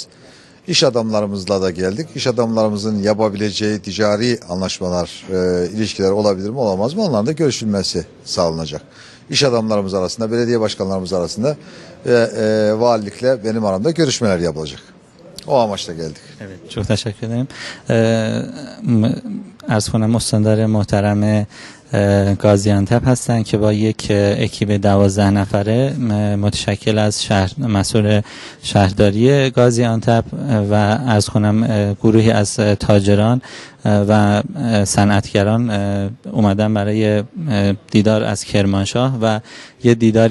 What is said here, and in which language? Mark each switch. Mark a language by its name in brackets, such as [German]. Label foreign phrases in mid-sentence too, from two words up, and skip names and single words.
[Turkish] İş adamlarımızla da geldik. İş adamlarımızın yapabileceği ticari anlaşmalar, ilişkiler olabilir mi olamaz mı? Onların da görüşülmesi sağlanacak. İş adamlarımız arasında, belediye başkanlarımız arasında ve valilikle benim aramda görüşmeler yapılacak. O amaçla geldik. Evet, çok teşekkür ederim. [Persian] عرض کنم استاندار محترم گازیانتپ هستن که با یک اکیپ 12 نفره متشکل از مسئول شهرداری گازیانتپ و عرض کنم گروهی از تاجران و صنعتگران اومدن برای دیدار از کرمانشاه و یه دیداری